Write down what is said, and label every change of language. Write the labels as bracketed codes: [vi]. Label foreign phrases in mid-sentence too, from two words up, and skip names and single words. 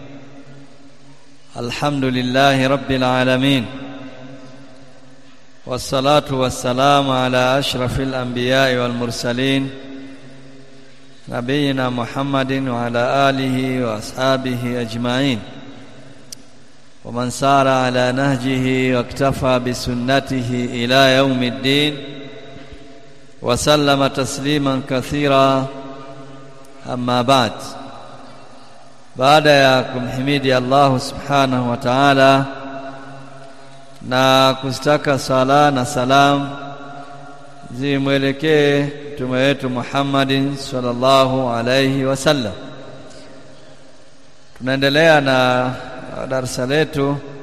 [ar] الحمد لله رب العالمين، والصلاة والسلام على أشرف الأنبياء والمرسلين نبينا محمد وعلى آله وأصحابه أجمعين، ومن سار على نهجه واكتفى بسنته إلى يوم الدين، وسلم تسليما كثيرا. أما بعد، [sw] baada ya kumhimidi Allah [ar] سبحانه وتعالى [sw] na kustaka sala na salam zimwelekee mtume wetu Muhammadin [ar] صلى الله عليه وسلم, [sw] tunaendelea na darasa letu